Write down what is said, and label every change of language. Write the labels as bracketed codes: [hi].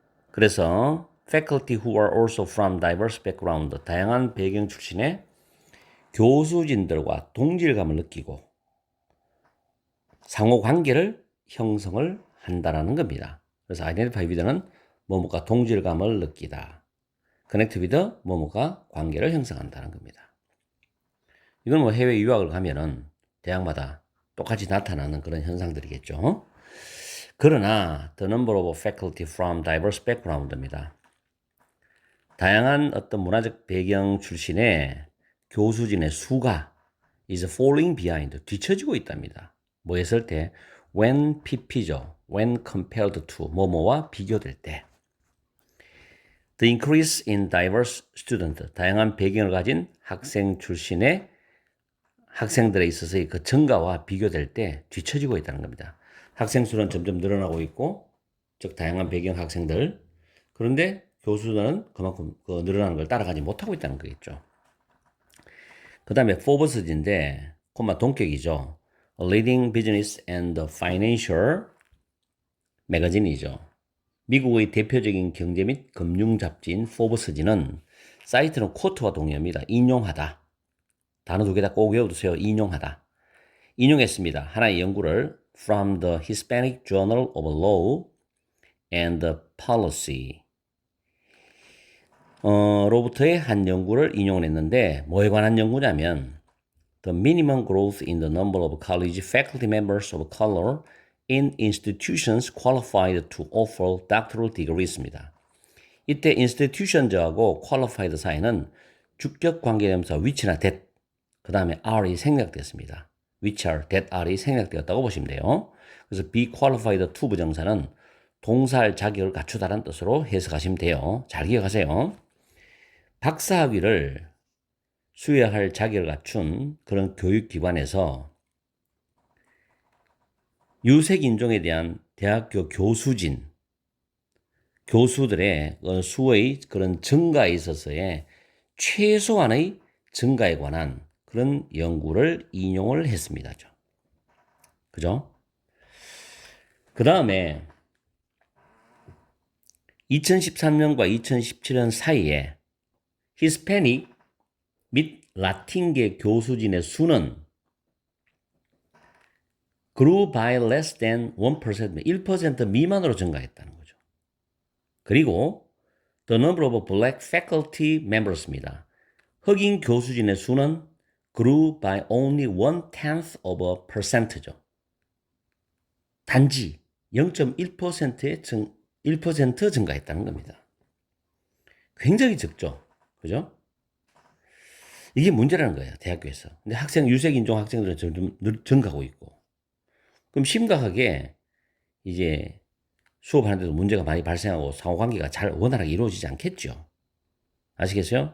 [ko] 그래서 [en] faculty who are also from diverse background, [ko] 다양한 배경 출신의 교수진들과 동질감을 느끼고 상호 관계를 형성을 한다라는 겁니다. 그래서 identify with는 뭐뭐가 동질감을 느끼다. connect with 뭐뭐가 관계를 형성한다는 겁니다. 이건 뭐 해외 유학을 가면은 대학마다 똑같이 나타나는 그런 현상들이겠죠. 그러나 [en] the number of faculty from diverse background입니다. [ko] 다양한 어떤 문화적 배경 출신의 교수진의 수가 [en] is falling behind, [ko] 뒤처지고 있답니다. 뭐 했을 때 when pp죠. [en] when compared to [ko] 뭐뭐와 비교될 때. [en] The increase in diverse student, [ko] 다양한 배경을 가진 학생 출신의 학생들에 있어서의 그 증가와 비교될 때 뒤처지고 있다는 겁니다. 학생 수는 점점 늘어나고 있고, 즉 다양한 배경 학생들. 그런데 교수는 그만큼 그 늘어나는 걸 따라가지 못하고 있다는 거겠죠. 그 다음에 포브스인데, 콤마 동격이죠. [en] A leading business and financial magazine이죠. [ko] 미국의 대표적인 경제 및 금융 잡지인 포브스지는 사이트는 쿼트와 동의합니다. 인용하다. 단어 두 개 다 꼭 외워두세요. 인용하다. 인용했습니다. 하나의 연구를 [en] from the Hispanic Journal of Law and Policy [ko] 로부터의 한 연구를 인용을 했는데 뭐에 관한 연구냐면 [en] the minimum growth in the number of college faculty members of color in institutions qualified to offer doctoral degrees입니다. [ko] 이때 institution하고 qualified 사이는 주격 관계대명사 which나 that 그 다음에 R이 생략됐습니다. which are, that R이 생략되었다고 보시면 돼요. 그래서 be qualified to 부정사는 동사할 자격을 갖추다라는 뜻으로 해석하시면 돼요. 잘 기억하세요. 박사학위를 수여할 자격을 갖춘 그런 교육기관에서 유색인종에 대한 대학교 교수진, 교수들의 수의 그런 증가에 있어서의 최소한의 증가에 관한 그런 연구를 인용을 했습니다. 그죠? 그 다음에 2013년과 2017년 사이에 히스패닉 및 라틴계 교수진의 수는 [en] grew by less than 1%, [ko] 1% 미만으로 증가했다는 거죠. [en] 그리고 the number of black faculty members입니다. [ko] 흑인 교수진의 수는 [en] grew by only 1/10 of a percent죠. [ko] 단지 0.1%의 1% 증가했다는 겁니다. 굉장히 적죠. 그죠? 이게 문제라는 거예요. 대학교에서. 근데 유색인종 학생들은 점점 증가하고 있고. 그럼 심각하게 이제 수업하는데도 문제가 많이 발생하고 상호관계가 잘 원활하게 이루어지지 않겠죠. 아시겠어요?